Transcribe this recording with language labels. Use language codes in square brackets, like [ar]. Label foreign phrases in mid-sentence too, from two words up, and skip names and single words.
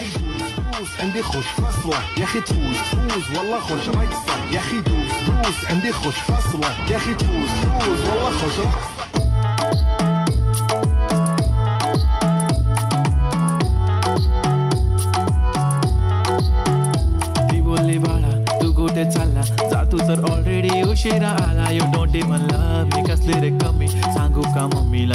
[ar] دوس عندي خوش فاصلة يا اخي تفوز والله خوش رقصة يا اخي دوس عندي خوش فاصلة يا اخي تفوز والله خوش رقصة. [mr] कुठे चालला जा तू तर ऑलरेडी उशिरा आला [en] you don't even love me [mr] कसले रे कमी सांगू का मम्मीला